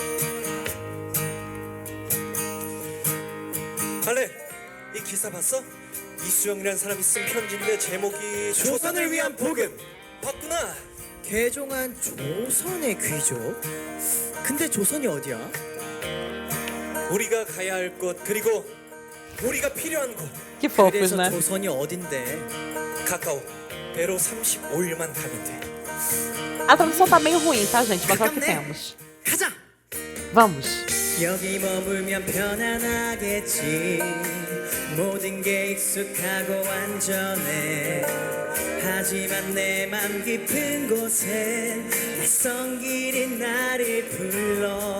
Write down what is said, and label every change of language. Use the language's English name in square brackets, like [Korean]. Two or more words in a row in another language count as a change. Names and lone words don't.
[Korean] 알레, 이 기사 봤어? 이수영이라는 사람이 쓴 편지인데 제목이 조선을 위한 복음. 봤구나. 개종한 조선의 귀족? 근데 조선이 어디야? 우리가 가야 할 곳 그리고 우리가 필요한 곳. [Portuguese] Que fofos, [Korean] 그래서 [Portuguese] né? [Korean] 조선이 어딘데? 가까워. 배로 35일만 가면 돼. [Portuguese] A tradução tá meio ruim, tá, gente? Mas é o que Né? temos. [Korean] 가자! [Portuguese] Vamos. [Korean] 여기 머물면 편안하겠지. 모든 게 익숙하고 안전해. 하지만 내 맘 깊은 곳엔 낯선 길이 나를 불러.